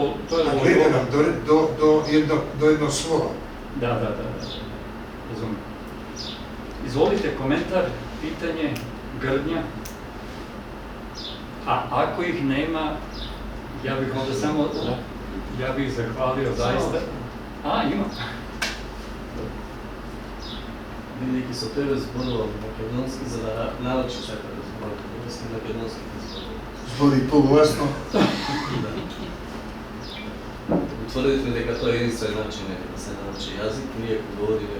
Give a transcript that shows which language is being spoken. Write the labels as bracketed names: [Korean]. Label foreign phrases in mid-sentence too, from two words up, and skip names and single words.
[Latin] ad literam, [Serbian] do jednog slova. Da, razumem. Izvolite, komentar, pitanje, grdnja. A ako ih nema, ja bih onda samo, ja bih zahvalio zaista. A, ima. [Macedonian] Бидејќи со тебе зборувам македонски, за да научиш како да зборувам български, македонски да зборувам. Збори погласно. Утврдивме дека тоа е единствен начин да се научи јазик, ние ако говориме...